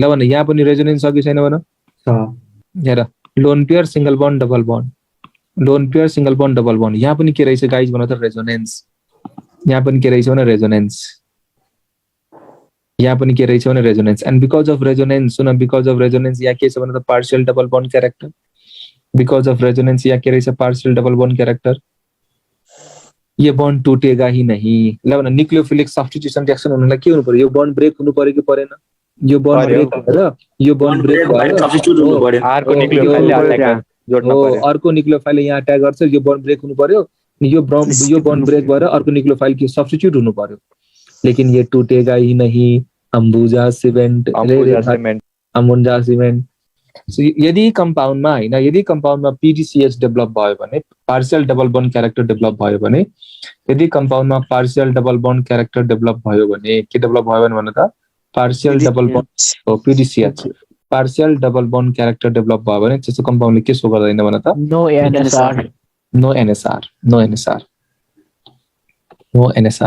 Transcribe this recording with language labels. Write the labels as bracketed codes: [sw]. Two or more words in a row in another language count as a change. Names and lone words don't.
[ne] ल भन, यहाँ पनि रेजोनेन्स छ कि छैन भन? हेर, [en] lone pair single bond double bond, lone pair single bond double bond. [ne] यहाँ पनि के रहेछ गाइज भन त, रेजोनेन्स। यहाँ पनि के रहेछ भने रेजोनेन्स, यहाँ पनि के रहेछ भने रेजोनेन्स। [en] and because of resonance, [ne] सुन, [en] because of resonance [ne] यहाँ के छ भने त, [en] partial double bond character. because of resonance [ne] यहाँ के रहेछ, [en] partial double bond character. [hi] ये बन्ड टूटेगा ही नहीं। [ne] ल भन, [en] nucleophilic substitution reaction [ne] हुनलाई के हुनु पर्यो, यो [en] bond break [ne] हुनु पर्यो कि परेन? यो [en] bond break [ne] भएर, यो [en] bond break [ne] भएर सब्स्टिट्युट हुनु पर्यो, अर्को न्यूक्लियोफाइलले अट्याक जोड्नु पर्यो, अर्को न्यूक्लियोफाइलले यहाँ अट्याक गर्छ, यो [en] bond break [ne] हुनु पर्यो। यो [en] bond break [ne] भएर अर्को न्यूक्लियोफाइल के सब्स्टिट्युट हुनु पर्यो। [hi] लेकिन ये टूटेगा ही नहीं, अम्बुजा सिमेन्ट। [ne] यदि कम्पाउन्डमा [en] PDCH develop [ne] भयो भने, [en] partial double bond character develop [ne] भयो भने, यदि कम्पाउन्डमा [en] partial double bond character develop [ne] भयो भने, के डेभलप भयो भने त, [en] partial double bond PDCH partial double bond character develop [ne] भयो भने त्यस्तो कम्पाउन्डले के सो गर्दैन भन त, [en] no NSR.